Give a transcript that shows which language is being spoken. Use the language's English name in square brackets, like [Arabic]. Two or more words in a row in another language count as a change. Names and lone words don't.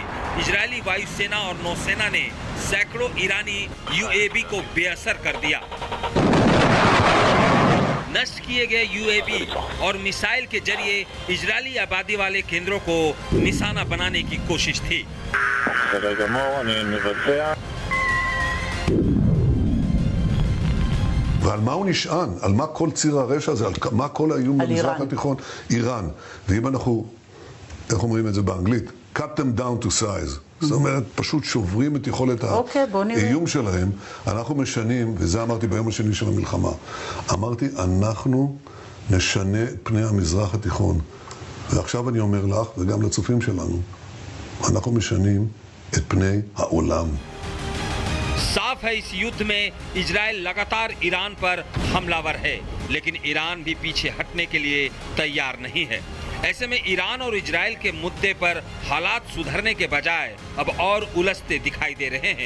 [Hindi] इजरायली वायुसेना और नौसेना ने सैकड़ों ईरानी यूएवी को बेअसर कर दिया। नष्ट किए गए यूएवी और मिसाइल के जरिए इजरायली आबादी वाले केंद्रों को निशाना बनाने की कोशिश थी। [Hebrew] ועל מה הוא נשען? על מה כל ציר הרשע הזה? על מה כל האיום במזרח התיכון? איראן. ואם אנחנו, איך אומרים את זה באנגלית? [English] cut them down to size. [Hebrew] זאת אומרת, פשוט שוברים את יכולת האיום שלהם. אנחנו משנים, וזה אמרתי ביום השני של המלחמה, אמרתי, אנחנו נשנה את פני המזרח התיכון. ועכשיו אני אומר לך, וגם לצופים שלנו, אנחנו משנים את פני העולם. [Hindi] साफ है, इस युद्ध में इजरायल लगातार ईरान पर हमलावर है, लेकिन ईरान भी पीछे हटने के लिए तैयार नहीं है। ऐसे में ईरान और इजरायल के मुद्दे पर हालात सुधरने के बजाय अब और उलझते दिखाई दे रहे हैं।